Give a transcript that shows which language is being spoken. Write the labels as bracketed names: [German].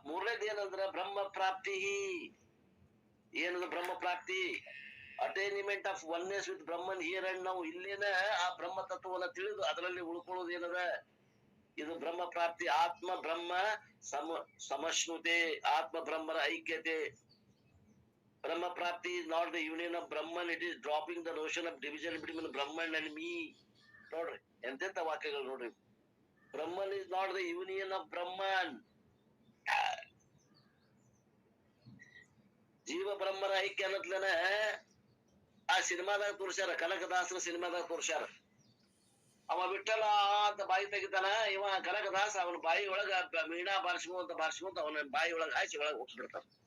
[Kannada] 3ನೇದು ಏನಂದ್ರ ಬ್ರಹ್ಮ ಪ್ರಾಪ್ತಿ. ಏನದ ಬ್ರಹ್ಮ ಪ್ರಾಪ್ತಿ? [English] Attainment of oneness with Brahman here and now. [Kannada] ಇಲ್ಲೇನ ಆ ಬ್ರಹ್ಮ ತತ್ವವನ್ನ ತಿಳಿದು ಅದರಲ್ಲಿ ಉಳ್ಕೊಳ್ಳೋದು ಏನದ, ಇದು ಬ್ರಹ್ಮ ಪ್ರಾಪ್ತಿ. ಆತ್ಮ ಬ್ರಹ್ಮ ಸಮಶ್ನುತೆ, ಆತ್ಮ ಬ್ರಹ್ಮರ ಐಕ್ಯತೆ. [English] ಬ್ರಹ್ಮ ಪ್ರಾಪ್ತಿ is not the union of Brahman, it is dropping the notion of division between Brahman and me. [Kannada] ನೋಡ್ರಿ ಎಂತೆಂತ ವಾಕ್ಯಗಳು ನೋಡ್ರಿ. [English] Brahman is not the union of Brahman. [Kannada] ಜೀವ ಬ್ರಹ್ಮರ ಐಕ್ಯ ಅನ್ನತ್ಲೇನ ಆ ಸಿನಿಮಾದಾಗ ತೋರ್ಸ್ಯಾರ, ಕನಕದಾಸರ ಸಿನಿಮಾದಾಗ ತೋರ್ಸ್ಯಾರ. ಅವ ವಿಠಲ ಅಂತ ಬಾಯಿ ತೆಗಿತಾನ, ಇವ ಕನಕದಾಸ ಅವನ ಬಾಯಿ ಒಳಗ ಮೀನಾ ಬಾರಿಸ್ಕೊಂತ ಅವನ ಬಾಯಿ ಒಳಗ ಹಾಕಿ ಒಳಗ ಹೋಗ್ಬಿಡ್ತಾನ.